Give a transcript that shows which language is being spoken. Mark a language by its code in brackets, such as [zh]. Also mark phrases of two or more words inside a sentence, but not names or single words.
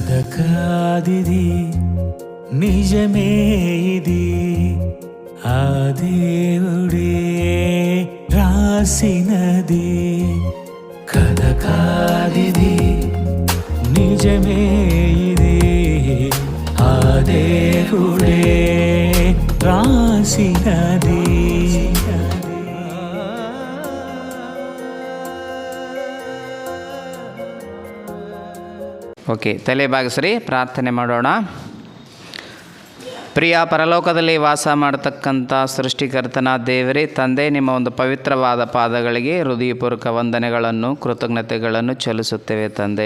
[te] కాదిది నిజమే ఇది ఆ దేవుడే రాసినది కథ కాదిది నిజమే ఇది ఆ దేవుడే రాసినది. [kn] ಓಕೆ, ತಲೆ ಬಾಗಿಸ್ರಿ, ಪ್ರಾರ್ಥನೆ ಮಾಡೋಣ. ಪ್ರಿಯ ಪರಲೋಕದಲ್ಲಿ ವಾಸ ಮಾಡತಕ್ಕಂಥ ಸೃಷ್ಟಿಕರ್ತನ ದೇವರೇ ತಂದೆ, ನಿಮ್ಮ ಒಂದು ಪವಿತ್ರವಾದ ಪಾದಗಳಿಗೆ ಹೃದಯಪೂರ್ವಕ ವಂದನೆಗಳನ್ನು ಕೃತಜ್ಞತೆಗಳನ್ನು ಚೆಲ್ಲಿಸುತ್ತೇವೆ ತಂದೆ.